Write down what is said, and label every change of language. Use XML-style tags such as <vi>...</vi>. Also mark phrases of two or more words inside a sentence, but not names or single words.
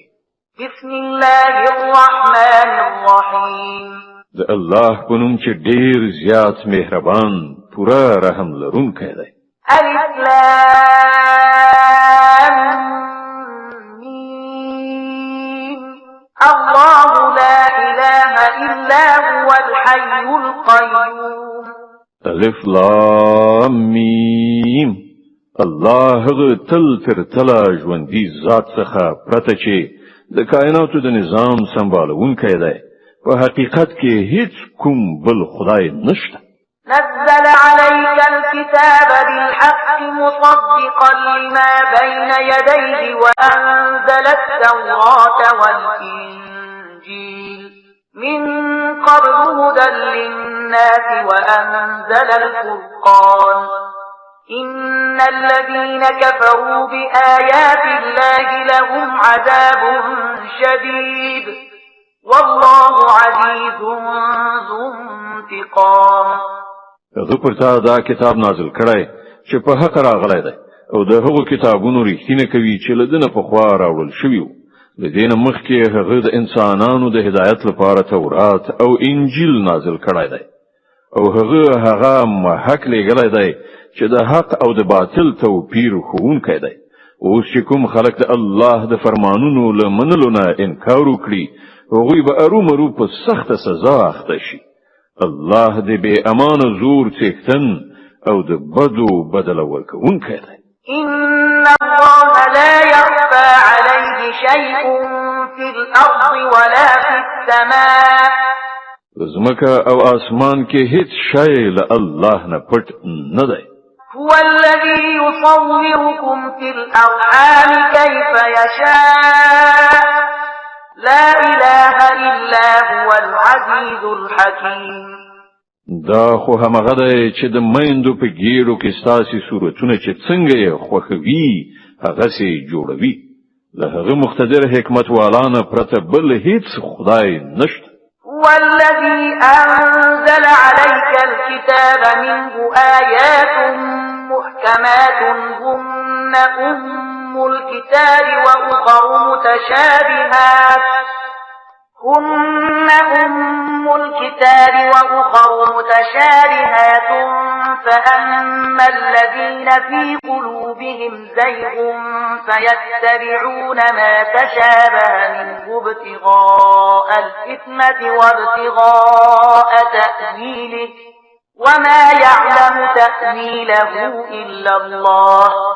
<ar>بسم الله الرحمن الرحیم</ar> <ps>د الله په نوم چې ډیر زیات مهربان پورا رحم لرونکی دی</ps> <ar>الف لام میم الله لا اله الا هو الحي القيوم الف لام میم</ar> <ps>الله تل تر تلا ژوندۍ ذات څخه پرته چې د کائناتو د نظام سمبالونکی دی په حقیقت کې هیڅ کوم بل خدای نشته</ps> <ar>نزل عليك الكتاب بالحق مصدقا لما بين يديه وأنزل التوراة والإنجيل من قبل هدى للناس وأنزل الفرقان إن الذين كفروا بآيات الله لهم عذاب شديد والله عزيز ذو انتقام</ar> <ps>زه پر تا دا کتاب نازل کړی چې په حق راغلی دی او د هغو کتابونو ریښتینه کوي چې له دنه په خوا راوړل شوي وو د دې نه مخکې هغه د انسانانو د هدایت لپاره تورات او انجیل نازل کړی دی او هغه محق لګلی دی چې د حق او د باطل توپیر ښوونکی دی اوس چې کوم خلک د الله د فرمانونو له منلو نه انکار وکړي هغوی به ارومرو په سخته سزا اخته شي الله دې بے امان زور څښتن او د بدو بدل ورکوونکی دی</ps> <ar>إن الله لا يخفى عليه شيء في الأرض ولا في السماء</ar> <ps>زمکه او اسمان کې هیڅ شی له الله نه پټ نه دی</ps> <ar>هو الذي يصوركم في الأرحام كيف يشاء لا إله إلا هو العزيز الحكيم</ar> <ps>دا خو همغه دی چې د میندو په ګیرو کې ستاسي صورتونه چې څنګه یې خوښوي هغه سي جوړوي له هغه مقتدر حکمت والانه پرته بل هیڅ خدای نشته</ps> <ar>هو الذي أنزل عليك الكتاب منه آيات محكمات هن أم الكتاب وأخر متشابهات فأما الذين في قلوبهم زيغ فيتبعون ما تشابه منه ابتغاء الفتنة وابتغاء تأويله وما يعلم تأويله إلا الله</ar>